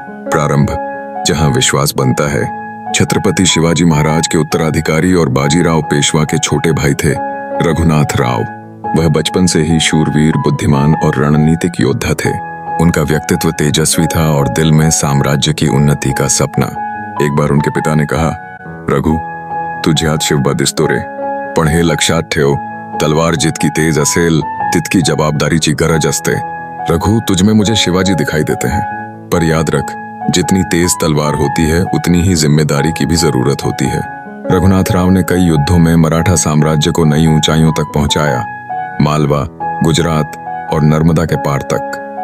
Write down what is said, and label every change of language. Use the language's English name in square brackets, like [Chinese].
[Hindi] प्रारंभ जहां विश्वास बनता है। छत्रपति शिवाजी महाराज के उत्तराधिकारी और बाजीराव पेशवा के छोटे भाई थे रघुनाथ राव। वह बचपन से ही शूरवीर, बुद्धिमान और रणनीतिक योद्धा थे। उनका व्यक्तित्व तेजस्वी था और दिल में साम्राज्य की उन्नति का सपना। एक बार उनके पिता ने कहा, [Marathi] रघु, तू ज्यात शिव दिसतो रे, पण हे लक्षात ठेव, तलवार जितकी तेज असेल तितकी जवाबदारीची गरज असते। [Hindi] रघु, तुझमें मुझे शिवाजी दिखाई देते हैं, पर याद रख, जितनी तेज तलवार होती है उतनी ही जिम्मेदारी की भी जरूरत होती है। रघुनाथ राव ने कई युद्धों में मराठा साम्राज्य को नई ऊंचाइयों तक पहुंचाया, मालवा, गुजरात और नर्मदा के पार तक।